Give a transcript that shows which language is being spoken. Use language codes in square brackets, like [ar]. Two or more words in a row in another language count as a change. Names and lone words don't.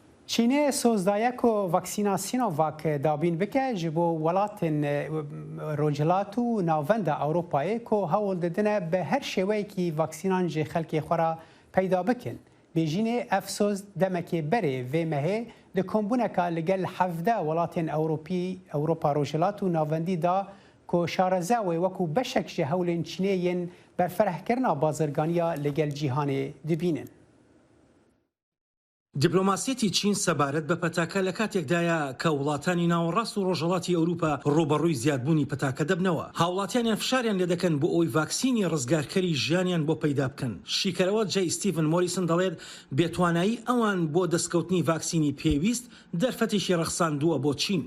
[ku] چینê sozdaya ku vaksîna Sinovac dabîn bike ji bo welatên rojhilat û navenda Ewropayê ku hewl didine bi her şêweyekî vaksînan ji xelkê xwe re peyda bikin. Bêjînê ev soz demekê berê vê mehê di kombûneka li gel 17 welatên Ewropa rojhilat û navendî da ku şareze wê wekû beşek ji hewlên Çînê yên berferehkirina bazirganiya li gel cîhanê dibînin. [ckb] دیپلۆماسیەتی چین سەبارەت بە پەتاکە لە کاتێکدایە کە وڵاتانی ناوەڕاست و ڕۆژهەڵاتی ئەوروپا ڕوبەڕووی زیادبوونی پەتاکە دەبنەوە. هاوڵاتیانیان فشاریان لێ دەکەن بۆ ئەوی ڤاکسینی ڕزگارکەری ژیانیان بۆ پەیدا بکەن. شیکەرەوە جەی ستیڤن مۆریسن دەڵێت بێتوانایی ئەوان بۆ دەستکەوتنی ڤاکسینی پێویست دەرفەتێکی ڕەخساندووە بۆ چین.